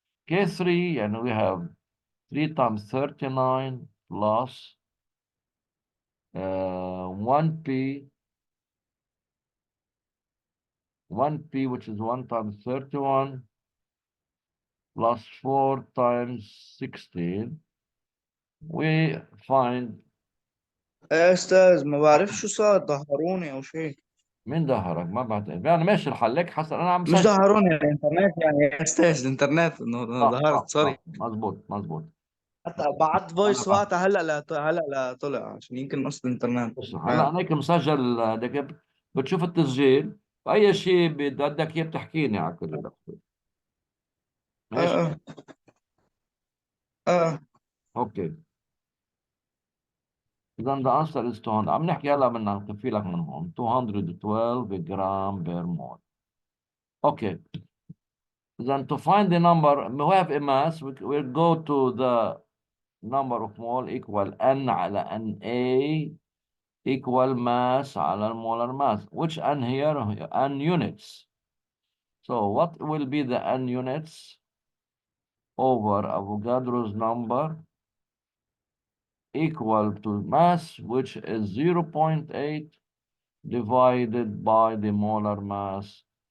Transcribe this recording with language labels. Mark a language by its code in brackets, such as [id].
[en] K3, and we have 3 times 39 plus 1P, which is 1 times 31, plus 4 times 16. We find. [ar] يا أستاذ ما بعرفش شو صار، ظهروني أو شيء. مين ظهرك؟ ما بعتقد يعني ماشي الحل لك حسن، انا عم مش سجل. ظهروني الإنترنت يعني يا أستاذ، الإنترنت إنه ظهرت سوري. مظبوط. حتى بعت فويس وقتها هلا طلع عشان يمكن نص الإنترنت. هلا انا هيك مسجل، بتشوف التسجيل واي شيء بدك اياه بتحكيني على كل الوقت. ماشي. اوكي. [en] اذا the answer is 200. [ar] عم نحكي هلا بدنا نكفي لك من هون 212 جرام بير مول. اوكي. [en] Then to find the number, we have a mass, we'll go to the number of mole equal N على NA equal mass على molar mass, which n here, n units. So what will be the n units over Avogadro's number equal to mass, which is 0.8 divided by the molar mass.